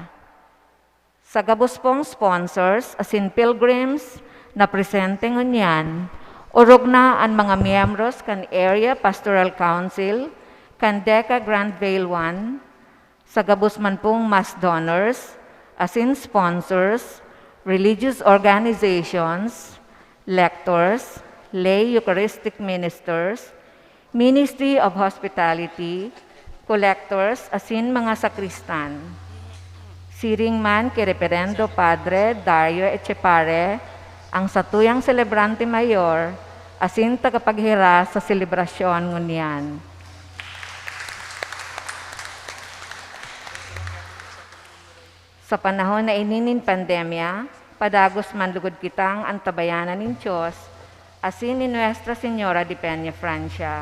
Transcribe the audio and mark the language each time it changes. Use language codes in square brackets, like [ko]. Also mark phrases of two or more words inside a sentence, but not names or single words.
[bik] Sa gabos pong sponsors, asin pilgrims na presente ngunyan, urog na ang mga miyembros kan Area Pastoral Council, kan DECA Grand Vale 1, sa gabos man pong [en] mass donors, [bik] asin sponsors, [en] religious organizations, lectors, lay Eucharistic ministers, Ministry of Hospitality, collectors, [bik] asin mga sakristan. Siring man kay Reverendo Padre Dario Echepare, ang satuyang celebrante mayor, asin tagapaghira sa selebrasyon ngunyan. Sa panahon na ininin pandemya, Padagos man lugod kitang antabayanan nin Diyos, asin ni Nuestra Señora de Peña Francia.